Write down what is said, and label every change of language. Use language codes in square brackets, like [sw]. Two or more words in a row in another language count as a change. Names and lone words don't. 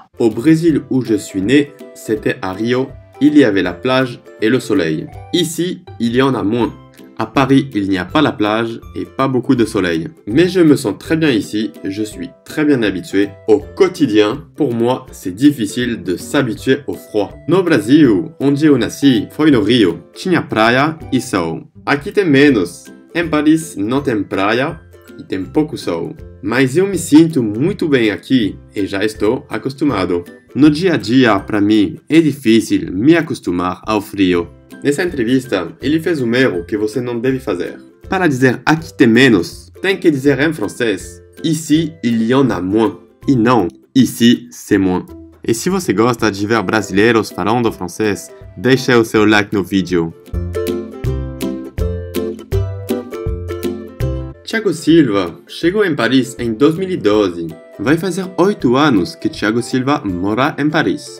[fr] Au Brésil, où je suis né, c'était à Rio. Il y avait la plage et le soleil. Ici, il y en a moins. À Paris, il n'y a pas la plage et pas beaucoup de soleil. Mais je me sens très bien ici, je suis très bien habitué. Au quotidien, pour moi, c'est difficile de s'habituer au froid. [pt] No Brasil, onde eu nasci, foi no Rio. Tinha praia e sol. Aqui tem menos. Em Paris não tem praia e tem pouco sol. Mas eu me sinto muito bem aqui e já estou acostumado. No dia a dia, para mim, é difícil me acostumar ao frio. Nessa entrevista, ele fez um erro que você não deve fazer. Para dizer aqui tem menos, tem que dizer em francês [fr] ici il y en a moins. [pt] E não [fr] ici c'est moins. [pt] E se você gosta de ver brasileiros falando francês, deixe o seu like no vídeo. Thiago Silva chegou em Paris em 2012. Vai fazer 8 anos que Thiago Silva mora em Paris.